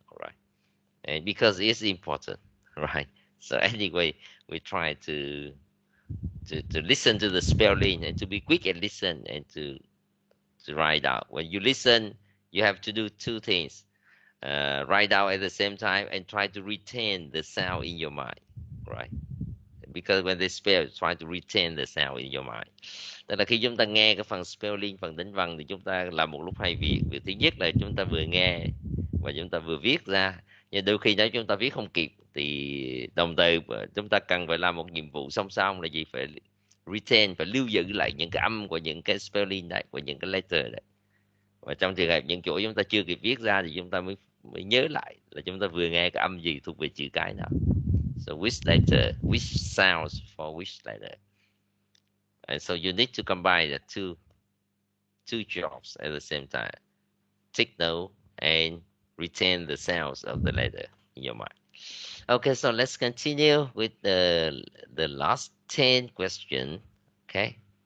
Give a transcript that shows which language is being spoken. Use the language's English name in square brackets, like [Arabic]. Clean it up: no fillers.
[English] All right, and because it's important, right? So anyway, we try to listen to the spelling and to be quick and listen and to write out. When you listen, you have to do two things: write out at the same time and try to retain the sound in your mind, right? Because when they spell, try to retain the sound in your mind. [Vietnamese] Tức là khi chúng ta nghe cái phần spelling, phần đánh vần, thì chúng ta làm một lúc hai việc. Việc thứ nhất là chúng ta vừa nghe và chúng ta vừa viết ra. Nhưng đôi khi nếu chúng ta viết không kịp thì đồng thời chúng ta cần phải làm một nhiệm vụ song song là gì? Phải retain, phải lưu giữ lại những cái âm của những cái spelling đấy, của những cái letter đấy. Và trong trường hợp những chỗ chúng ta chưa kịp viết ra thì chúng ta mới nhớ lại là chúng ta vừa nghe cái âm gì thuộc về chữ cái nào. [English] So which letter, which sounds for which letter. And so you need to combine the two jobs at the same time. Take note and retain the sounds of the letter in your mind. Okay, so let's continue with the last 10 question. Okay.